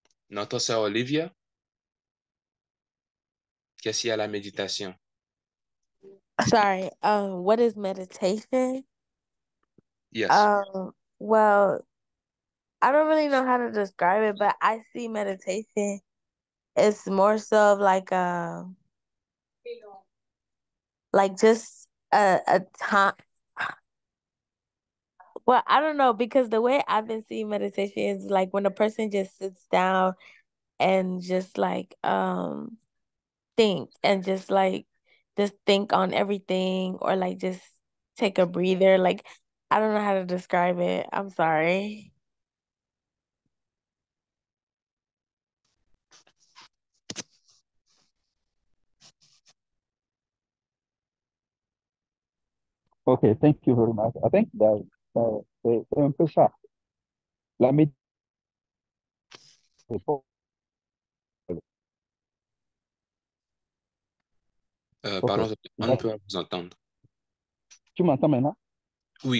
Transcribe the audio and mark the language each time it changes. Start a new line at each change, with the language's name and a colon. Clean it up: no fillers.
French: Notre sœur Olivia, qu'est-ce qu'il y a la méditation?
English: Sorry, what is meditation? Yes. Well, I don't really know how to describe it, but I see meditation. It's more so of like just a time. Well, I don't know because the way I've been seeing meditation is like when a person just sits down and just think and just think on everything or like just take a breather. Like I don't know how to describe it. I'm sorry. Okay, thank you very much. I think that
French: c'est un peu ça. La méditation. Pardon, on ne peut pas vous entendre. Tu m'entends maintenant? Oui,